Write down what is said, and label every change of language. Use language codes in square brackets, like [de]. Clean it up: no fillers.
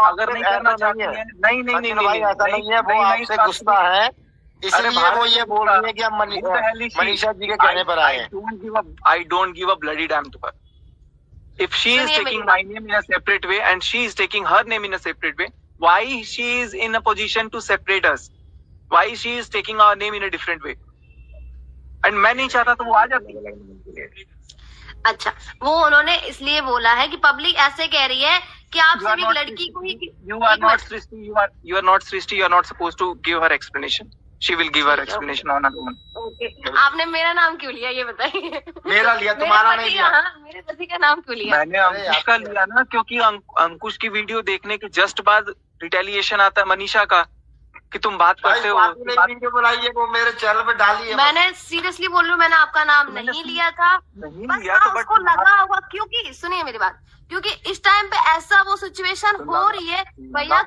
[hi] अगर नहीं करना चाहती है, नहीं ऐसा नहीं है, वो आपसे गुस्सा है, इसलिए वो ये बोल रही है कि हम मनीषा जी के कहने पर आए हैं। [en] I don't give a bloody damn to her. If she is taking my name in a separate way and she is taking her name in a separate way, why she is in a position to separate us? Why she is taking our name in a different way? [hi] And मैं नहीं चाहता तो वो आ जाती। अच्छा, वो उन्होंने इसलिए बोला है कि पब्लिक ऐसे कह रही है कि आप सिर्फ एक लड़की को ही। [en] You are not Srishti. You are not Srishti. You are not supposed to give her explanation. She will give her explanation on her own. [hi] आपने मेरा नाम क्यों लिया ये बताइए? मेरा लिया, तुम्हारा नहीं लिया। मेरे पति का नाम क्यों लिया? मैंने अंकुश का लिया ना, क्योंकि अंकुश की वीडियो देखने के जस्ट बाद रिटेलिएशन आता है मनीषा का कि तुम बात करते हो। वीडियो बनाइए, वो मेरे चैनल पे डाली है। मैंने सीरियसली बोल रही हूँ, मैंने आपका नाम नहीं लिया था। उसको लगा होगा, क्योंकि सुनिए मेरी बात, क्योंकि इस टाइम पे ऐसा वो सिचुएशन हो रही है भैया।